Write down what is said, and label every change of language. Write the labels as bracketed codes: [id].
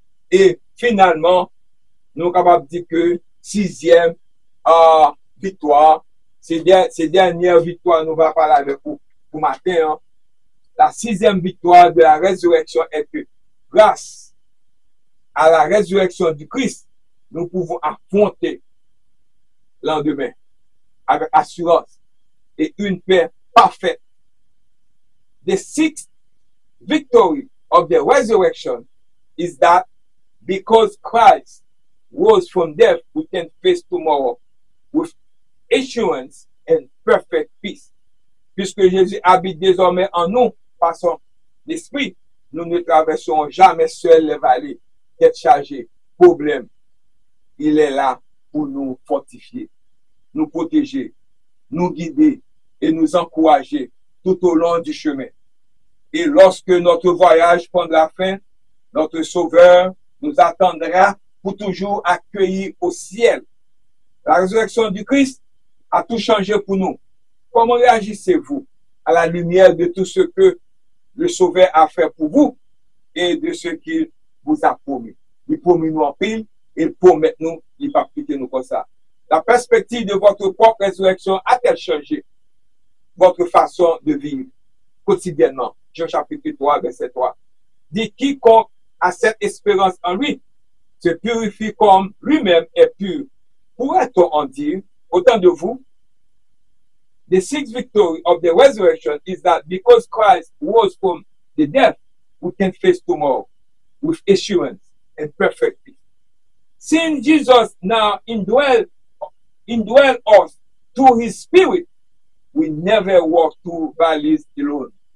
[fr] Et finalement, nous sommes capables de dire que sixième victoire, ces dernières victoires, nous allons parler avec vous pour matin. Hein. La sixième victoire de la résurrection est que grâce à la résurrection du Christ, nous pouvons affronter lendemain avec assurance et une paix parfaite. [en] The sixth victory of the resurrection is that because Christ rose from death, we can face tomorrow with assurance and perfect peace. [fr] Puisque Jésus habite désormais en nous par son esprit, nous ne traverserons jamais seuls les vallées, tête chargée, problème. Il est là pour nous fortifier, nous protéger, nous guider et nous encourager tout au long du chemin. Et lorsque notre voyage prendra fin, notre Sauveur nous attendra pour toujours accueillir au ciel. La résurrection du Christ a tout changé pour nous. Comment réagissez-vous à la lumière de tout ce que le Sauveur a fait pour vous et de ce qu'il vous a promis? Il promet nous en pile, il promet nous, il va quitter nous comme ça. La perspective de votre propre résurrection a-t-elle changé votre façon de vivre quotidiennement? Jean chapitre 3, verset 3. Dit quiconque a cette espérance en lui se purifie comme lui-même est pur. Pourrait-on en dire, autant de vous? [en] The sixth victory of the resurrection is that because Christ rose from the death, we can face tomorrow with assurance and perfect peace. Since Jesus now indwell us through his spirit, we never walk through valleys alone.